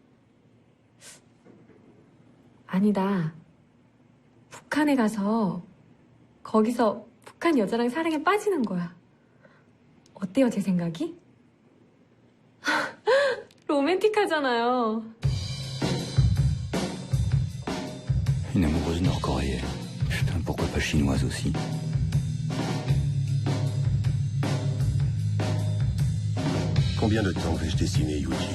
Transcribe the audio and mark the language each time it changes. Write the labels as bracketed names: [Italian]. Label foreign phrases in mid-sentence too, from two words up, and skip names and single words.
[Korean] 아니다. 북한에 가서 거기서 북한 여자랑 사랑에 빠지는 거야. 어때요, 제 생각이? 로맨틱하잖아요. [French] Une amoureuse nord-coréenne. Putain, pourquoi pas chinoise aussi? Combien de temps vais-je dessiner Yuji?